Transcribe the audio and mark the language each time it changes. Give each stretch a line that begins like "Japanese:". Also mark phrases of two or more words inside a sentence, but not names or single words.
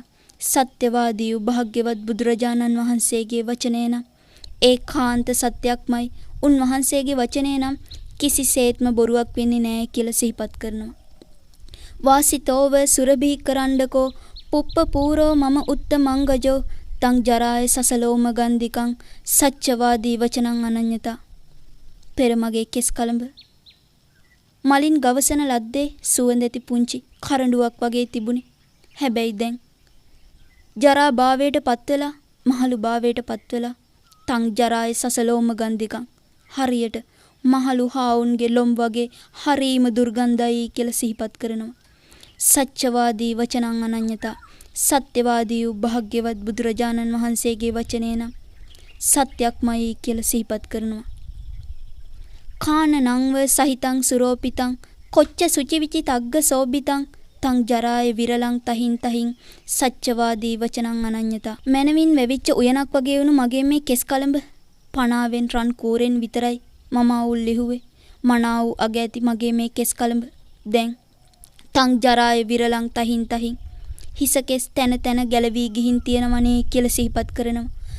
Sinhala: සත්‍යවාදී භාග්‍යවත් බුදුරජාණන් වහන්සේගේ වචනය නම් ඒකාන්ත සත්‍යක්මයි. උන්වහන්සේගේ වචනය නම් කිසිසේත්ම බොරුවක් වෙන්නේ නැහැ කියලා සිහිපත් කරනවා.
Pali: වාසිතෝව සුරභී කරණ්ඩකෝ පුප්ප පූරෝ මම උත්තමංගජෝ තං ජරාය සසලෝම ගන්ධිකං සත්‍යවාදී වචනං අනඤ්‍යතා.
Sinhala: පෙරමගේ කෙස් කලඹ මලින් ගවසන ලද්දේ සුවඳැති පුංචි කරඬුවක් වගේ තිබුණේ. හැබැයි දැන් ජරා භාවයට පත් වෙලා මහලු භාවයට පත් වෙලා
Pali: තං ජරාය සසලෝම ගන්ධිකං
Sinhala: හරියට මහලු හාවුන්ගේ ලොම් වගේ හරීම දුර්ගන්ධයි කියලා සිහිපත් කරනවා.
Pali: සත්‍යවාදී වචනං අනඤ්‍යතා.
Sinhala: සත්‍යවාදී වූ භාග්‍යවත් බුදුරජාණන් වහන්සේගේ වචනය නම් සත්‍යක්මයි කියලා සිහිපත් කරනවා.
Pali: කානනංව සහිතං සුරෝපිතං කොච්ච සුචිවිචි තග්ග සෝබිතං තං ජරාය විරලං තහින් සත්‍යවාදී වචනං අනඤ්‍යතා.
Sinhala: මනවින් වැවිච්ච උයනක් වගේ වුණු මගේ මේ කෙස් කලඹ පණාවෙන් රන් කූරෙන් විතරයි මම අවුල් ලිහුවේ. මනාව අග ඇති මගේ මේ කෙස් කලඹ දැන්
Pali: තං ජරාය විරලං තහින්
Sinhala: හිස කෙස් තැන ගැලවී ගිහින් තියෙනවනේ කියලා සිහිපත් කරනවා.